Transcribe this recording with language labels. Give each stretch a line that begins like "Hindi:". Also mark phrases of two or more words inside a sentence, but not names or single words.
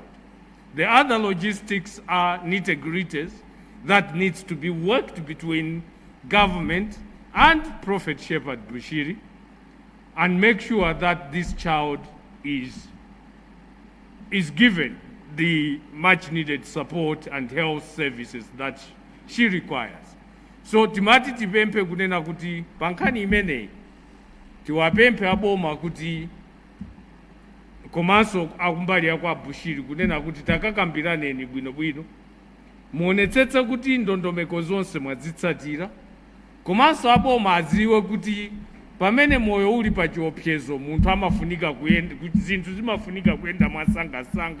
English: The other logistics are nitty-gritties that needs to be worked between government and Prophet Shepherd Bushiri and make sure that this child is given the much needed support and health services that she requires.
Nyanja: So timati tipempe kunena kuti pankhani imeneyi tiwapemphe aboma kuti komanso akumbali kwa Bushiri kunena kuti takakambiraneni bwinobwino muonetsetse kuti ndondomeko zonse mwazitsatira komanso aboma adziwe kuti pamene moyo uli pa chiopsezo munthu amafunika kuyenda kuti zinthu zimafunika kuyenda mwasangasanga.